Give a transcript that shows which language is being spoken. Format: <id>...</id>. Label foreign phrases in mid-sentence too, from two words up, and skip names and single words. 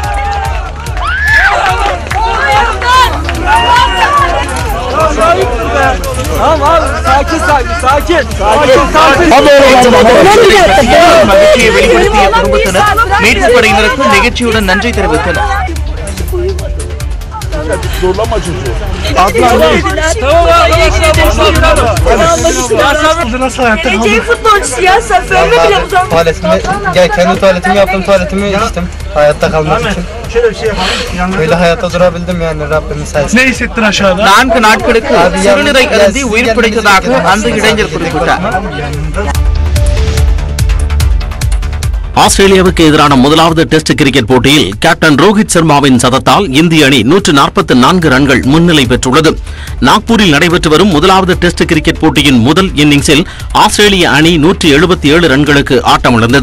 <ta>மகிழ்ச்சியை வெளிப்படுத்திய குடும்பத்தினர் மீட்புப் படையினருக்கு நெகிழ்ச்சியுடன் நன்றி தெரிவித்தனர்.</ta> <tr>Kendi tuvaletimi yaptım, tuvaletimi içtim. Hayatta kalmak için. Böyle hayatta durabildim yani Rabbimin sayesinde. Ne hissettin aşağıda?</tr> <ta>4 நாட்களுக்கு சிறுநீரை அருந்தி உயிர் பிழைத்ததாக அந்த இளைஞர் குறிப்பிட்டார். ஆஸ்திரேலியாவுக்கு எதிரான முதலாவது டெஸ்ட் கிரிக்கெட் போட்டியில் கேப்டன் ரோஹித் சர்மாவின் சதத்தால் இந்திய அணி 144 ரன்கள் முன்னிலை பெற்றுள்ளது. நாக்பூரில் நடைபெற்று வரும் முதலாவது டெஸ்ட் கிரிக்கெட் போட்டியின் முதல் இன்னிங்ஸில் ஆஸ்திரேலிய அணி 177 ரன்களுக்கு ஆட்டமிழந்தது.</ta>